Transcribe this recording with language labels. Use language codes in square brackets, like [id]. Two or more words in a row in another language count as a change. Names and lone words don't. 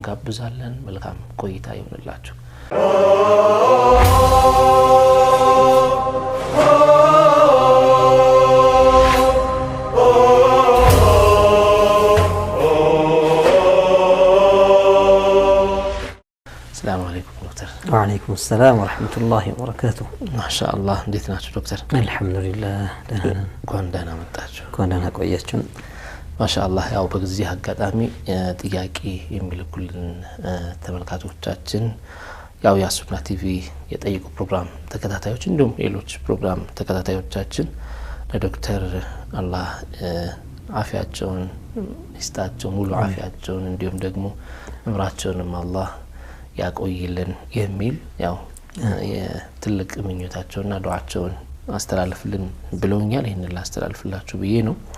[am] ጋብዛለን መልካም ቆይታ ይሁንላችሁ [ar] السلام عليكم دكتور وعليكم السلام ورحمة الله وبركاته ما شاء الله [am] እንዴት ናችሁ ዶክተር [ar] الحمد لله [am] ደህና መጣችሁ ደህና ቆያችሁን ማሻአላህ ያው በዚህ አጋጣሚ ጥያቄ የሚልኩልን ተመልካቾቻችን ያው ያሱና ቲቪ የጠይቁ ፕሮግራም ተከታታዮች እንዲሁም ሌሎች ፕሮግራም ተከታታዮቻችን ለዶክተር አላህ አፊያቸውን ይስጣቸው ሙሉ አፊያቸውን እንዲሁም ደግሞ እምራቸውንም አላህ ያቆይልን የሚል ያው የትልቅ ምኞታቸውና ዱዓቸውን አስተላልፍልን ብለውኛል ይሄንን ላስተላልፍላችሁ ብዬ ነው